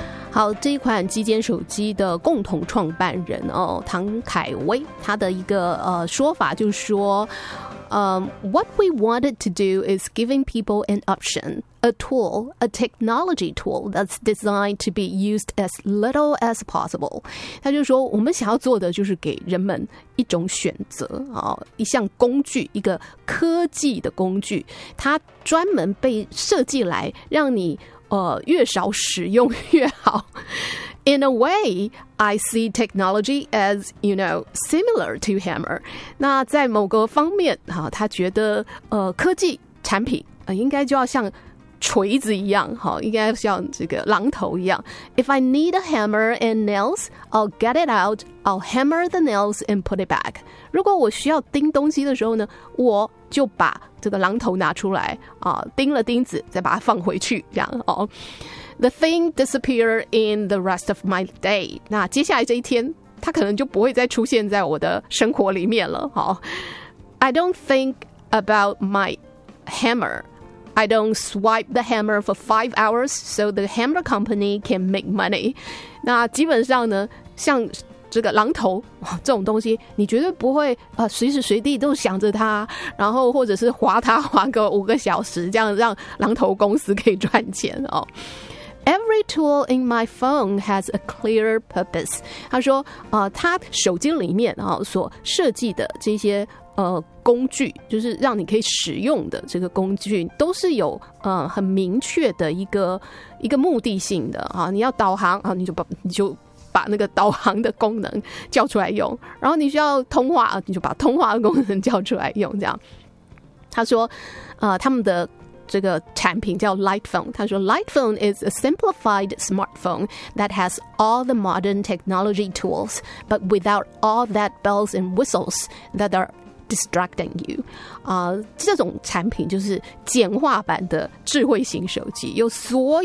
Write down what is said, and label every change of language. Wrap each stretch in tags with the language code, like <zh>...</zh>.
<zh>好，这一款极简手机的共同创办人哦，唐凯威，他的一个说法就是说，</zh> <en>What we wanted to do is giving people an option, a tool, a technology tool that's designed to be used as little as possible.</en> <zh>他就说，我们想要做的就是给人们一种选择、哦、一项工具，一个科技的工具，它专门被设计来让你越少使用越好。</zh> <en>In a way, I see technology as, you know, similar to hammer.</en> <zh>那在某个方面、啊、他觉得科技产品、应该就要像锤子一样、啊、应该像这个榔头一样。</zh> <en>If I need a hammer and nails, I'll get it out, I'll hammer the nails and put it back.</en> <zh>如果我需要钉东西的时候呢，我就把这个榔头拿出来、啊、钉了钉子再把它放回去，这样哦。</zh> <en>The thing disappear in the rest of my day.</en> <zh>那接下来这一天，它可能就不会再出现在我的生活里面了。</zh> <en>哦、I don't think about my hammer. I don't swipe the hammer for 5 hours so the hammer company can make money.</en> <zh>那基本上呢，像这个榔头这种东西，你绝对不会、随时随地都想着它，然后或者是划它划个5个小时，这样让榔头公司可以赚钱哦。</zh> <en>Every tool in my phone has a clear purpose.</en> <zh>他说、他手机里面、所设计的这些、工具，就是让你可以使用的这个工具，都是有、很明确的一个目的性的、你要导航、你就把那个导航的功能叫出来用，然后你需要通话，你就把通话的功能叫出来用，这样。他说、他们的这个产品叫</zh> <en>Lightphone， 他说 Lightphone is a simplified smartphone that has all the modern technology tools but without all that bells and whistles that are distracting you、</en> <zh>这种产品就是简化版的智慧型手机，有所有</zh>